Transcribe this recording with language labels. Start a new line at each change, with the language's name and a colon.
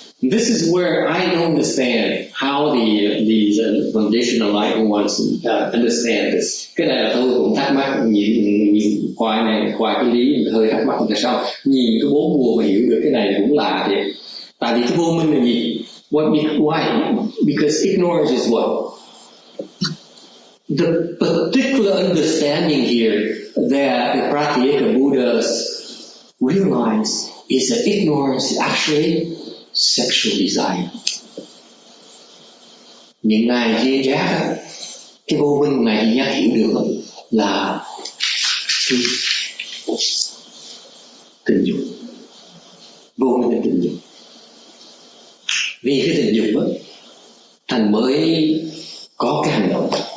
English: This is where I don't understand how these conditional enlightened ones understand this.
Vietnamese: Cái này là tôi cũng thắc mắc nhìn qua cái lý hơi thắc mắc tại sao nhìn cái 4 mùa mà hiểu được cái này cũng lạ vậy. Tại vì cái vô minh là gì?
English: Why? Because ignorance is what? The particular understanding here that the Pratyeka Buddhas realize is that ignorance is actually sexual desire.
Vietnamese: Những ngài duyên giác, cái vô minh ngài duyên giác hiểu được là cái tình dục. Vô minh là tình dục. Vì cái tình dục đó, thành mới có cái hành động.